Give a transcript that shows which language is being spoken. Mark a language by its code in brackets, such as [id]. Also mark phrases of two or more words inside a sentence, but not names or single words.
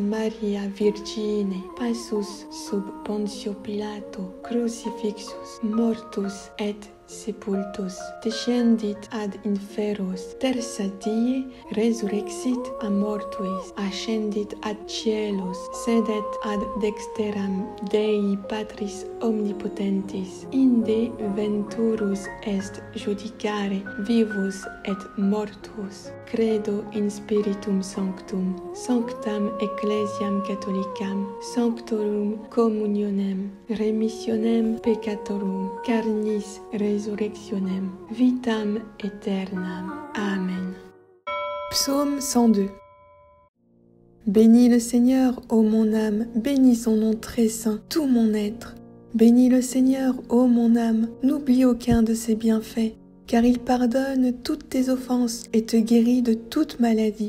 [la] Maria Virgine, passus sub Pontio Pilato, crucifixus, mortus et sepultus, descendit ad inferos, terza die resurrexit a mortuis, ascendit ad cielos, sedet ad dexteram Dei Patris omnipotentis, inde venturus est judicare vivus et mortuos. Credo in Spiritum Sanctum, sanctam ecclesiam catholicam, sanctorum communionem, remissionem peccatorum, carnis resurrectionem, vitam aeternam. [fr] Amen. Psaume 102. Bénis le Seigneur, ô mon âme, bénis son nom très saint, tout mon être. Bénis le Seigneur, ô mon âme, n'oublie aucun de ses bienfaits, car il pardonne toutes tes offenses et te guérit de toute maladie.